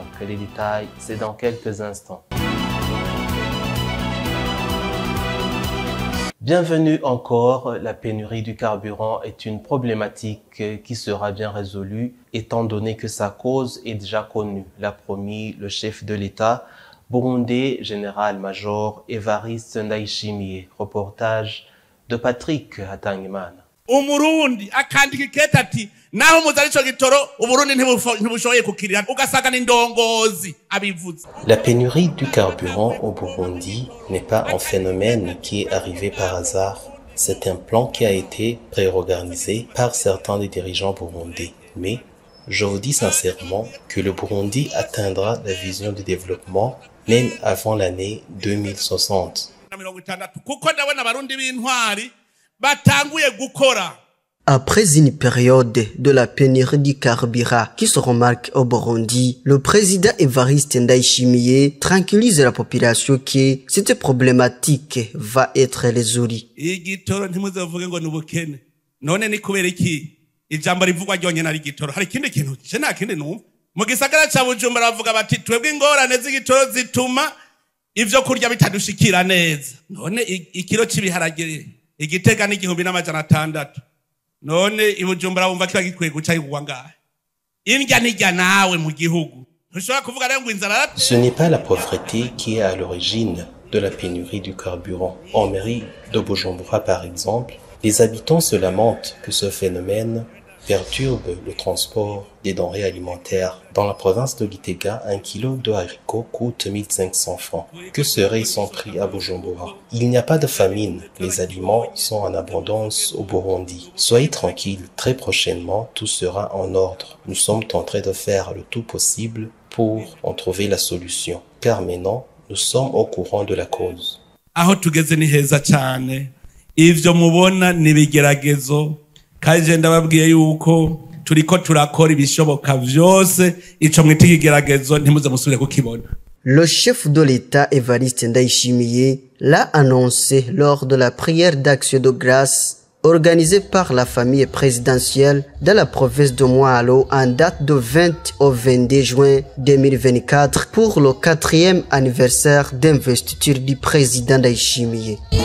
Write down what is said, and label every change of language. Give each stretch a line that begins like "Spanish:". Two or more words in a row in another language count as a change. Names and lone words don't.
French: Les détails, c'est dans quelques instants. Bienvenue encore, la pénurie du carburant est une problématique qui sera bien résolue étant donné que sa cause est déjà connue, l'a promis le chef de l'État burundais, général-major Évariste Ndayishimiye. Reportage de Patrick Hatangimana.
Rundi: Umurundi akandika ikete ati naho muzari ico gitoro Uburundi ntibushoboye kukirira ugasanga n'indongozi abivuze.
French: La pénurie du carburant au Burundi n'est pas un phénomène qui est arrivé par hasard. C'est un plan qui a été pré-organisé par certains des dirigeants burundais. Mais je vous dis sincèrement que le Burundi atteindra la vision du développement même avant l'année 2060.
Rundi: Kuko ndabona abarundi b'intwari batanguye gukora.
French: Après une période de la pénurie du carburant qui se remarque au Burundi, le président Évariste Ndayishimiye tranquillise la population que cette problématique va être résolue.
Rundi: Igitoro ntimuzovuge ngo n'ubukene. None ni kubera iki? Ijambo rivugwa ryonye na igitoro. Hari ikindi kintu je nta kindi numva. Mu gisagara ca Bujumbura bavuga bati twebwe ingorane z'igitoro zituma ivyo kurya bitadushikira neza. None ikiro c'ibiharage Igitega ni 1600. None ibujumbura wumva kiba gikwiye guca yigwa ngahe? Indya nijya nawe mu gihugu. Ntushobora kuvuga rero ngo inzara.
French: Ce n'est pas la pauvreté qui est à l'origine de la pénurie du carburant. En mairie de Bujumbura par exemple, les habitants se lamentent que ce phénomène perturbe le transport des denrées alimentaires. Dans la province de Gitega, 1 kilo de haricots coûte 1500 francs. Que serait son prix à Bujumbura? Il n'y a pas de famine. Les aliments sont en abondance au Burundi. Soyez tranquilles, très prochainement, tout sera en ordre. Nous sommes en train de faire le tout possible pour en trouver la solution. Car maintenant, nous sommes au courant de la cause.
Rundi: Aho tugeze ni heza cyane. Ivyo mubona ni bigeragezo. Kaje ndababwiye yuko turiko turakora ibishoboka vyose ico mwita ikigeragezo ntimuze musubire kukibona.
French: Le chef de l'État Évariste Ndayishimiye l'a annoncé lors de la prière d'action de grâce organisée par la famille présidentielle dans la province de Mwalo en date de 20 au 22 juin 2024 pour le 4e anniversaire d'investiture du président Ndayishimiye.